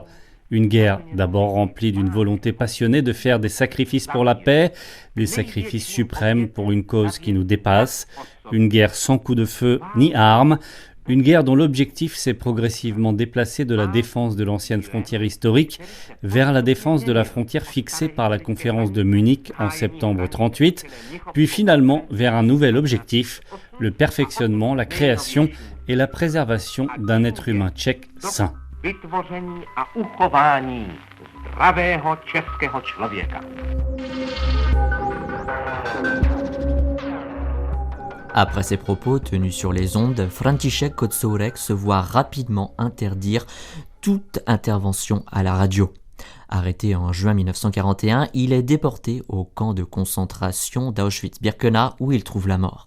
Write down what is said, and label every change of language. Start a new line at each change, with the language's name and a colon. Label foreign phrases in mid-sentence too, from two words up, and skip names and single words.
French: Une guerre d'abord remplie d'une volonté passionnée de faire des sacrifices pour la paix, des sacrifices suprêmes pour une cause qui nous dépasse, une guerre sans coup de feu ni armes, une guerre dont l'objectif s'est progressivement déplacé de la défense de l'ancienne frontière historique vers la défense de la frontière fixée par la conférence de Munich en septembre 1938, puis finalement vers un nouvel objectif, le perfectionnement, la création et la préservation d'un être humain tchèque sain.
Czech: vytvoření a uchování zdravého českého člověka.
French: Après ces propos tenus sur les ondes, František Kocourek se voit rapidement interdire toute intervention à la radio. Arrêté en juin 1941, il est déporté au camp de concentration d'Auschwitz-Birkenau où il trouve la mort.